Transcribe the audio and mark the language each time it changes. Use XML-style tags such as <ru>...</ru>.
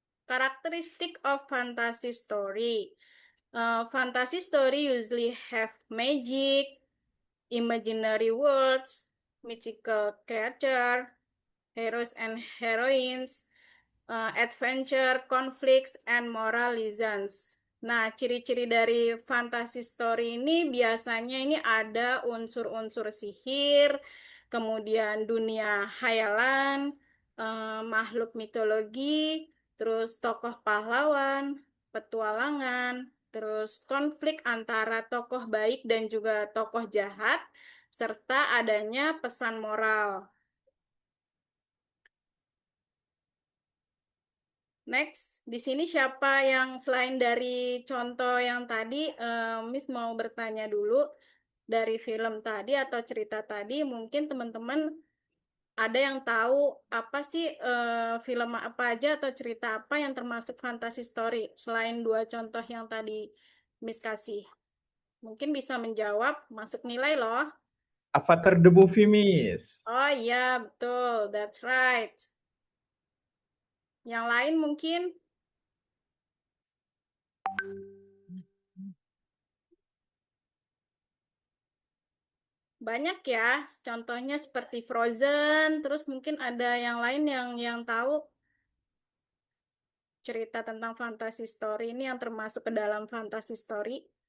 <en>Characteristic of fantasy story. Fantasy story usually have magic, imaginary worlds, mythical creature, heroes and heroines, adventure, conflicts, and moral lessons.</en> <id>Nah, ciri-ciri dari fantasy story ini biasanya ini ada unsur-unsur sihir, kemudian dunia khayalan, makhluk mitologi, terus tokoh pahlawan, petualangan, terus konflik antara tokoh baik dan juga tokoh jahat, serta adanya pesan moral. Next, di sini siapa yang selain dari contoh yang tadi, Miss mau bertanya dulu dari film tadi atau cerita tadi, mungkin teman-teman ada yang tahu apa sih film apa aja atau cerita apa yang termasuk fantasy story selain dua contoh yang tadi Miss kasih. Mungkin bisa menjawab, masuk nilai loh.</id> <en>Avatar the movie, Miss.</en> <id>Oh iya, betul,</id> <en>that's right.</en> <id>Yang lain mungkin? Banyak ya, contohnya seperti Frozen, terus mungkin ada yang lain yang tahu cerita tentang fantasy story ini yang termasuk ke dalam fantasy story.</id>